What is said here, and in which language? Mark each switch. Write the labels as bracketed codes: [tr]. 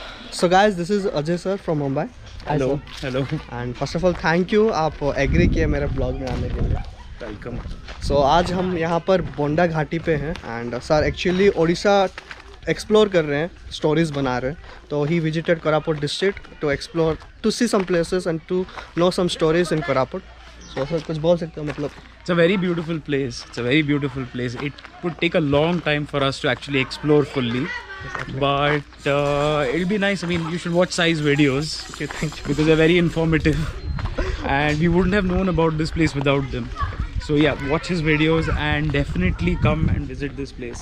[en] So guys, this is Ajay sir from Mumbai. Hello. Hello. And first of all, thank you [hi] आप agree किए मेरे blog में आने के लिए. [en] Welcome. [hi] So आज हम यहाँ पर बोंडा घाटी पे हैं and sir actually Odisha explore कर रहे हैं, स्टोरीज बना रहे हैं. [en] तो he visited Koraput district to explore, to see some places and to know some stories in Koraput. [hi] So sir कुछ बोल सकते हो मतलब? [en] It's a very beautiful place. It's a very beautiful place. It would take a long time for us to actually explore fully. Exactly. But it'll be nice. I mean, you should watch Sai's videos. Okay, thank you. Because they're very informative. And we wouldn't have known about this place without them. So yeah, watch his videos and definitely come and visit this place.